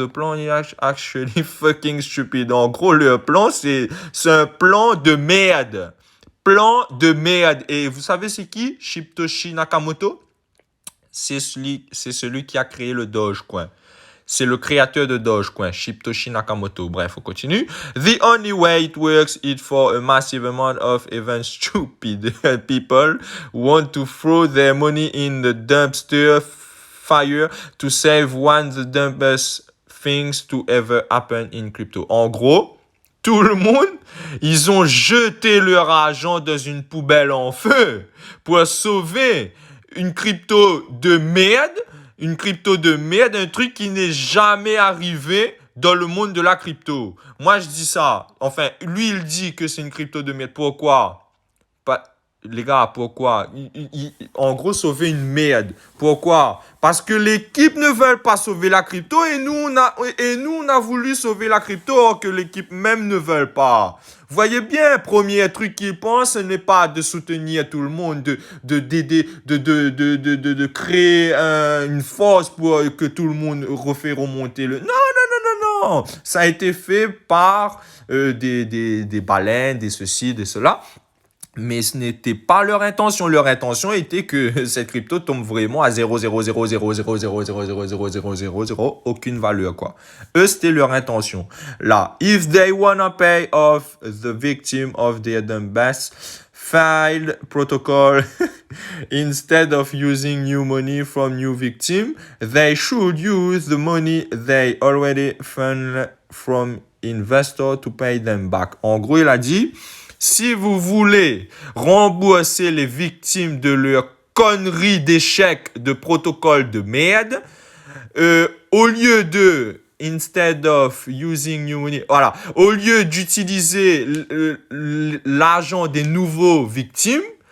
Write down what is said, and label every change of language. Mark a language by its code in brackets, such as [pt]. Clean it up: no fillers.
[en] The plan is actually fucking stupid. [fr] En gros, le plan, c'est un plan de merde. Plan de merde. Et vous savez c'est qui? Satoshi Nakamoto? C'est celui qui a créé le Dogecoin. C'est le créateur de Dogecoin, Satoshi Nakamoto. Bref, on continue. [en] The only way it works is for a massive amount of even stupid people who want to throw their money in the dumpster fire to save one of the dumbest things to ever happen in crypto. [fr] En gros, tout le monde, ils ont jeté leur argent dans une poubelle en feu pour sauver une crypto de merde, un truc qui n'est jamais arrivé dans le monde de la crypto. Moi, je dis ça. Enfin, lui, il dit que c'est une crypto de merde. Pourquoi? Les gars, pourquoi? En gros, sauver une merde. Pourquoi? Parce que l'équipe ne veut pas sauver la crypto et nous, on a voulu sauver la crypto or que l'équipe même ne veut pas. Voyez bien, premier truc qu'ils pensent, ce n'est pas de soutenir tout le monde, de créer une force pour que tout le monde refait remonter le... Non. Ça a été fait par des baleines, des ceci, des cela. Mais ce n'était pas leur intention. Leur intention était que cette crypto tombe vraiment à 0,00000000000, aucune valeur, quoi. Eux, c'était leur intention. [en] Là, if they wanna pay off the victim of their dumbest failed protocol instead of using new money from new victim, they should use the money they already fund from investor to pay them back. [fr] En gros, il a dit... Si vous voulez rembourser les victimes de leur connerie d'échec de protocole de merde, au lieu de, [en] instead of using new money, [fr] voilà, au lieu d'utiliser l'argent des nouveaux victimes,